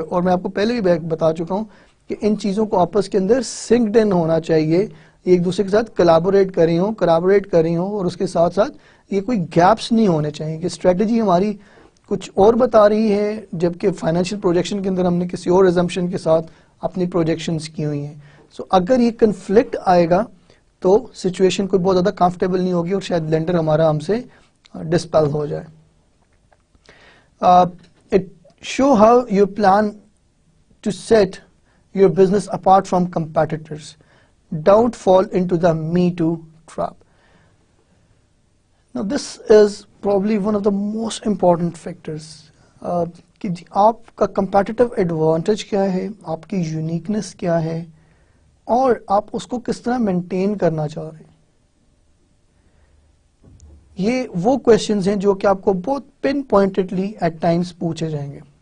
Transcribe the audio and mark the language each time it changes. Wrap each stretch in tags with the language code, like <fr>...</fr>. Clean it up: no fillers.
<ur>اور میں آپ کو پہلے بھی بتا چکا ہوں کہ ان چیزوں کو آپس کے اندر سنکڈ ان ہونا چاہیے, ایک دوسرے کے ساتھ کلابوریٹ کر رہی ہوں, اور اس کے ساتھ ساتھ یہ کوئی گیپس نہیں ہونے چاہیے کہ اسٹریٹجی ہماری کچھ اور بتا رہی ہے جبکہ فائنینشیل پروجیکشن کے اندر ہم نے کسی اور ایزمپشن کے ساتھ اپنی پروجیکشنز کی ہوئی ہیں. سو اگر یہ کنفلکٹ آئے گا تو سچویشن کوئی بہت زیادہ کمفرٹیبل نہیں ہوگی اور شاید لینڈر ہمارا ہم سے ڈسپیل ہو جائے.</ur> <en>It show how you plan to set your business apart from competitors. Don't fall into the me too trap. Now this is probably one of the most important factors.</en> <ur>کہ جی آپ کا کمپیٹیٹو ایڈوانٹیج کیا ہے، آپ کی uniqueness کیا ہے، اور آپ اس کو کس طرح مینٹین کرنا چاہ رہے ہیں. یہ وہ کوشچنز ہیں جو کہ آپ کو بہت پن پوائنٹڈلی ایٹ ٹائمز پوچھے جائیں گے.</ur>